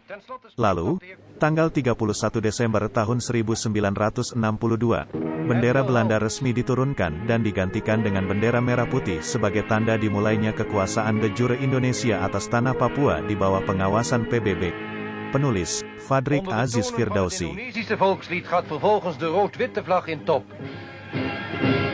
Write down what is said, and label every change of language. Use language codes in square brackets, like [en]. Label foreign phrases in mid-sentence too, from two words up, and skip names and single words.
[id] Lalu, tanggal 31 Desember tahun 1962, bendera Belanda resmi diturunkan dan digantikan dengan bendera merah putih sebagai tanda dimulainya kekuasaan de jure Indonesia atas tanah Papua di bawah pengawasan PBB. Penulis, Fadrik Aziz Firdausi. [nl] Het Indonesische volkslied gaat vervolgens de rood-witte vlag in top.